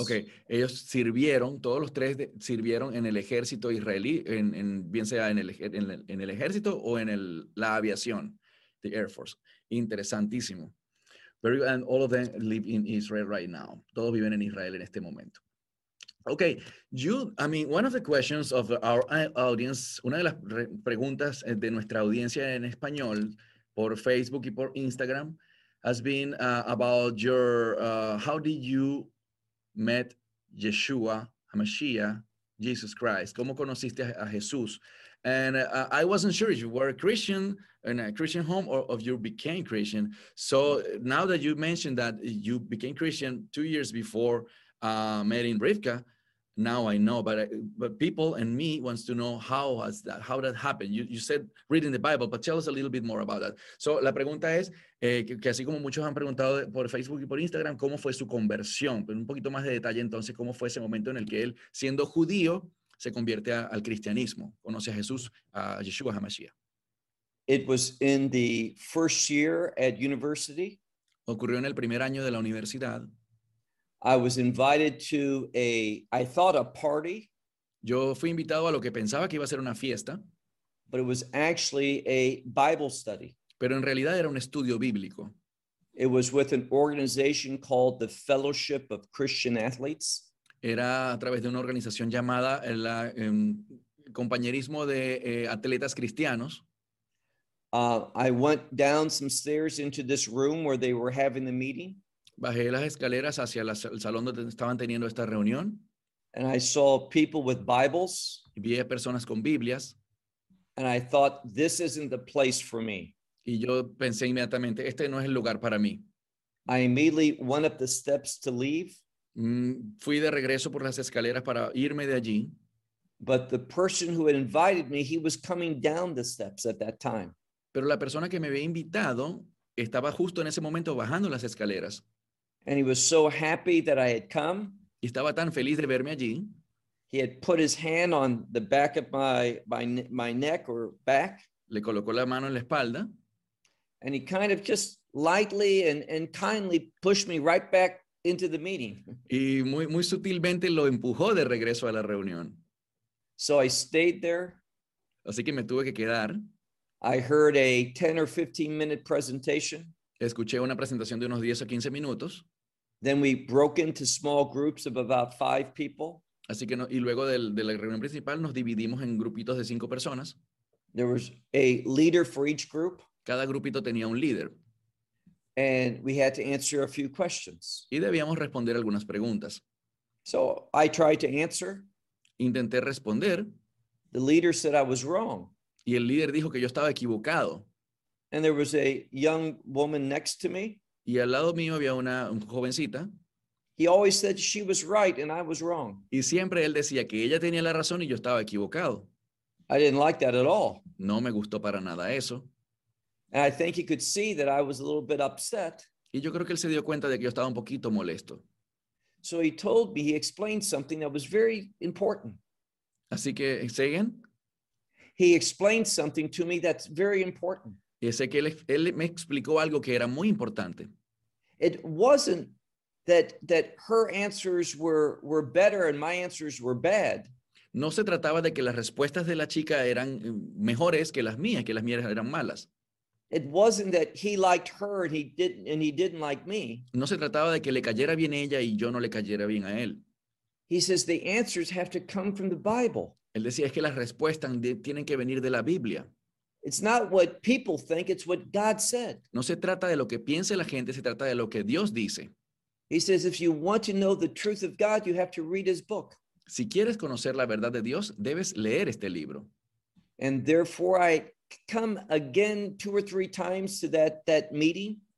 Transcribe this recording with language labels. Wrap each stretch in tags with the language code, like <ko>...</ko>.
<es>Okay, ellos sirvieron, todos los tres sirvieron en el ejército israelí, en el ejército o en la aviación,</es> <en>the Air Force.</en> <es>Interesantísimo.</es> <en>Very, and all of them live in Israel right now.</en> <es>Todos viven en Israel en este momento.</es> <en>Okay, one of the questions of our audience,</en> <es>una de las preguntas de nuestra audiencia en español por Facebook y por Instagram,</es> <en>has been about your, how did you met Yeshua, HaMashiach, Jesus Christ?</en> <es>¿Cómo conociste a Jesús?</es> <en>And I wasn't sure if you were a Christian in a Christian home or if you became Christian. So now that you mentioned that you became Christian 2 years before meeting Rivka, now I know. But people and me wants to know how that happened. You said reading the Bible, but tell us a little bit more about that.</en> <es>So la pregunta es que así como muchos han preguntado por Facebook y por Instagram, ¿cómo fue su conversión? Pero un poquito más de detalle entonces, ¿cómo fue ese momento en el que él, siendo judío, se convierte al cristianismo, conoce a Jesús, a Yeshua HaMashiach?</es> <en>It was in the first year at university.</en> <es>Ocurrió en el primer año de la universidad.</es> <en>I was invited to a party.</en> <es>Yo fui invitado a lo que pensaba que iba a ser una fiesta.</es> <en>But it was actually a Bible study.</en> <es>Pero en realidad era un estudio bíblico.</es> <en>It was with an organization called the Fellowship of Christian Athletes.</en> <es>Era a través de una organización llamada el Compañerismo de Atletas Cristianos.</es> <en>I went down some stairs into this room where they were having the meeting.</en> <es>Bajé las escaleras hacia el salón donde estaban teniendo esta reunión.</es> <en>And I saw people with Bibles.</en> <es>Y vi a personas con Biblias.</es> <en>And I thought, this isn't the place for me.</en> <es>Y yo pensé inmediatamente, este no es el lugar para mí.</es> <en>I immediately went up the steps to leave.</en> <es>Fui de regreso por las escaleras para irme de allí.</es> <en>But the person who had invited me, he was coming down the steps at that time.</en> <es>Pero la persona que me había invitado estaba justo en ese momento bajando las escaleras.</es> <en>And he was so happy that I had come.</en> <es>Y estaba tan feliz de verme allí.</es> <en>He had put his hand on the back of my neck or back.</en> <es>Le colocó la mano en la espalda.</es> <en>And he kind of just lightly and kindly pushed me right back into the meeting.</en> <es>Y muy, muy sutilmente lo empujó de regreso a la reunión.</es> <en>So I stayed there.</en> <es>Así que me tuve que quedar.</es> <en>I heard a 10 or 15 minute presentation.</en> <es>Escuché una presentación de unos 10 a 15 minutos.</es> <en>Then we broke into small groups of about 5 people.</en> <es>Así que no, y luego de la reunión principal nos dividimos en grupitos de 5 personas.</es> <en>There was a leader for each group.</en> <es>Cada grupito tenía un líder.</es> <en>And we had to answer a few questions.</en> <es>Y debíamos responder algunas preguntas.</es> <en>So I tried to answer.</en> <es>Intenté responder.</es> <en>The leader said I was wrong.</en> <es>Y el líder dijo que yo estaba equivocado.</es> <en>And there was a young woman next to me.</en> <es>Y al lado mío había una jovencita.</es> <en>He always said she was right and I was wrong.</en> <es>Y siempre él decía que ella tenía la razón y yo estaba equivocado.</es> <en>I didn't like that at all.</en> <es>No me gustó para nada eso.</es> <en>And I think he could see that I was a little bit upset.</en> <es>Y yo creo que él se dio cuenta de que yo estaba un poquito molesto.</es> <en>So he told me, he explained something that was very important.</en> <es>Así que,</es> <en>¿say again? He explained something to me that's very important.</en> <es>Y sé que él me explicó algo que era muy importante.</es> <en>It wasn't that her answers were better and my answers were bad.</en> <es>No se trataba de que las respuestas de la chica eran mejores que las mías eran malas.</es> <en>It wasn't that he liked her and he didn't like me.</en> <es>No se trataba de que le cayera bien ella y yo no le cayera bien a él.</es> <en>He says the answers have to come from the Bible.</en> <es>Él decía es que las respuestas tienen que venir de la Biblia.</es> <en>It's not what people think, it's what God said.</en> <es>No se trata de lo que piense la gente, se trata de lo que Dios dice.</es> <en>He says if you want to know the truth of God, you have to read his book.</en> <es>Si quieres conocer la verdad de Dios, debes leer este libro.</es> <en>And therefore I come again two or three times to that meeting.</en>